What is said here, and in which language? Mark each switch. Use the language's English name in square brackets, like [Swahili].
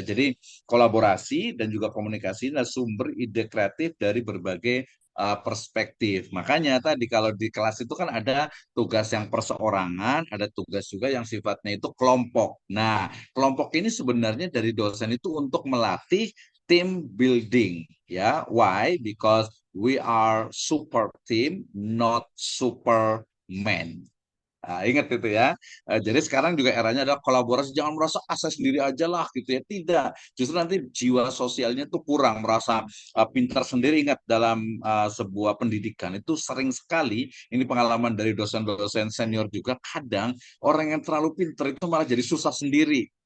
[Indonesian] Jadi kolaborasi dan juga komunikasi adalah sumber ide kreatif dari berbagai perspektif. Makanya tadi kalau di kelas itu kan ada tugas yang perseorangan, ada tugas juga yang sifatnya itu kelompok. Nah, kelompok ini sebenarnya dari dosen itu untuk melatih team building, ya. [English] Why? Because we are super team, not superman. [Indonesian] Ingat itu ya. Jadi sekarang juga eranya adalah kolaborasi. Jangan merasa saya sendiri aja lah gitu ya. Tidak. Justru nanti jiwa sosialnya tuh kurang. Merasa pintar sendiri. Ingat dalam sebuah pendidikan itu sering sekali. Ini pengalaman dari dosen-dosen senior juga. Kadang orang yang terlalu pintar itu malah jadi susah sendiri.